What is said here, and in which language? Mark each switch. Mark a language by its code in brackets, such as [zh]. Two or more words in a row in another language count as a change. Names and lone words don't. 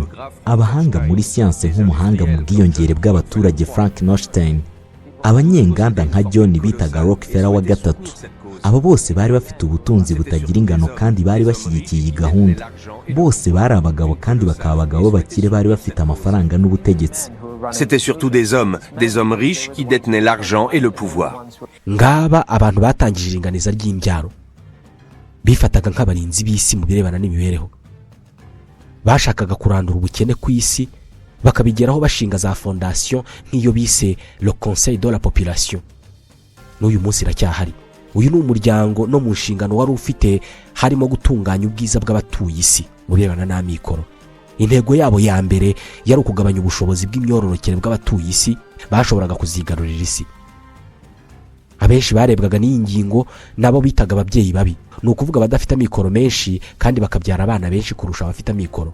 [rw] Abahanga muri siyanse nk'umuhanga mu bwiyongere bw'abaturage Frank Nostein, abanyenganda nka John bitaga Rockefeller wa gatatu. Abo bose bari bafite ubutunzi butagira ingano kandi bari bashyigikiye iyi gahunda. Bose bari abagabo kandi bakaba abagabo bakire bari bafite amafaranga n'ubutegetsi. [fr] C'était surtout des hommes riches qui détenaient l'argent et le pouvoir. [rw] Ngaba abantu batangije iringaniza ry'imbyaro. bifataga nk'abarinzi b'isi mu birebana n'imibereho. Bashakaga kurandura ubukene ku isi, bakabigeraho bashinga za fondation nk'iyo bise le Conseil de la Population. N'uyu munsi iracyahari. Uyu ni umuryango no mu nshingano wari ufite harimo gutunganya ubwiza bw'abatuye isi mu birebana n'amikoro. Intego yabo ya mbere yari ukugabanya ubushobozi bw'imyororokere bw'abatuye isi bashoboraga kuzigarurira isi. Abenshi barebwaga n'iyi ngingo nabo bitaga ababyeyi babi, ni ukuvuga badafite amikoro menshi kandi bakabyara abana benshi kurusha abafite amikoro.